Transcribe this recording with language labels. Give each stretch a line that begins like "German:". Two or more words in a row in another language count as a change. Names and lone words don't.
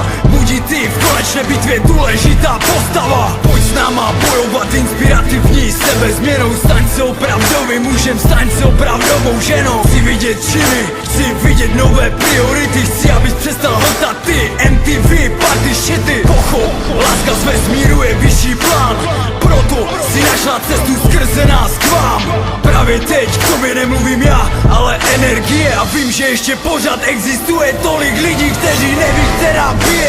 Slovak: Budí ty v konečnej bitve dôležitá postava. Poď s náma bojovať inspiratívni sebe zmienou.
Czech: Staň sa opravdovým mužem, staň sa opravdovou ženou. Chci vidieť činy, chci vidieť nové priority. Chci, aby prestal hltať ty MTV, party shity. Pochop, láska z vesmíru je vyšší plán, proto si našla cestu skrze nás k vám. Práve teď k tobie nemluvím ja, ale energie. A vím, že ešte pořád existuje tolik lidí, kteří neví, která bije.